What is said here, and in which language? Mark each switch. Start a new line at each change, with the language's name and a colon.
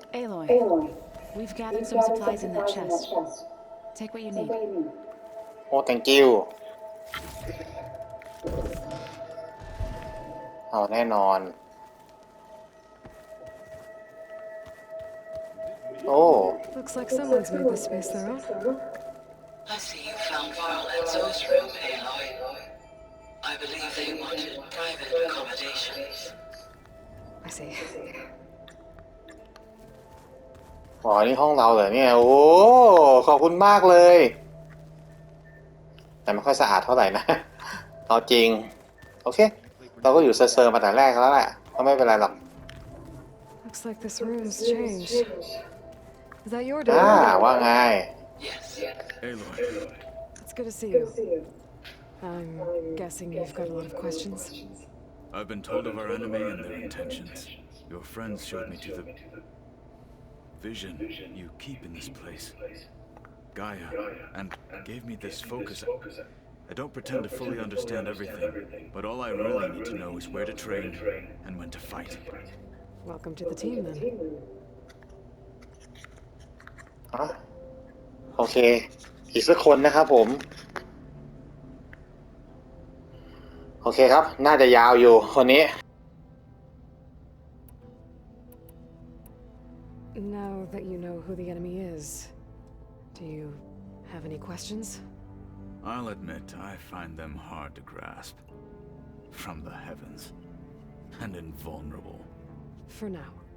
English: Aloy, we've gathered some supplies in that chest. Take what you need.
Thai: โอ้
English: thank you
Thai: เอาแน่นอน โอ้
English: Looks like someone's made this space their own. I see you found Varl and Zoe's room, Aloy. I believe they wanted private accommodations. I see.
Thai: อ๋อนี่ห้องเราเหรอเนี่ย โอ้ ขอบคุณมากเลย แต่ไม่ค่อยสะอาดเท่าไหร่นะ เอาจริง โอเค เราก็อยู่เซอร์ๆมาแต่แรกแล้วแหละ ก็ไม่เป็นไรหรอก
English: Looks like this room's changed. Is that your อ่า door?
Thai: ว่าไง
English: Yes. Aloy, It's good to see you. I'm guessing you've got a lot of questions. I've been told of our enemy and their intentions. Your friends showed me to the vision you keep in this place. Gaia, and gave me this focus. I don't pretend to fully understand everything, but all I really need to know is where to train and when to fight. Welcome to the team, then.
Thai: อ่ะโอเค อีกสักคนนะครับผม โอเคครับ น่าจะยาวอยู่คนนี้
English: Now that you know who the enemy is, do you have any questions? I'll admit I find them hard to grasp. From the heavens. And invulnerable. For now.